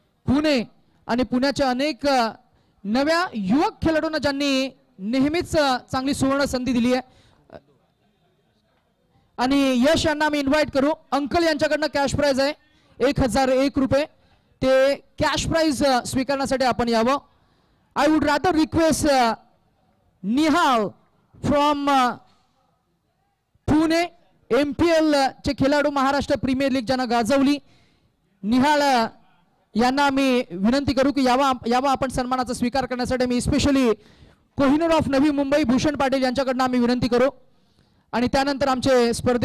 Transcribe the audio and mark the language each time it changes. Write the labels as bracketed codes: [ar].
[mr] पुणे आणि पुण्याच्या अनेक नव्या युवक खेळाडूंना ज्यांनी नेहमीच चांगली सुवर्ण संधी दिली आहे. आणि यश यांना आम्ही इन्व्हाइट करू. अंकल यांच्याकडनं कॅश प्राइज आहे 1001 रुपये. ते कॅश प्राइज स्वीकारण्यासाठी आपण यावं. [en] I would rather request Nihal from Pune, [mr] MPL चे खेळाडू महाराष्ट्र प्रीमियर लीग ज्यांना गाजवली. निहाल यांना मी विनंती करू की यावा आपण सन्मानाचा स्वीकार करण्यासाठी. मी स्पेशली कोहिनूर ऑफ नवी मुंबई भूषण पाटील यांच्याकडनं आम्ही विनंती करू. आणि त्यानंतर आमचे स्पर्धेचे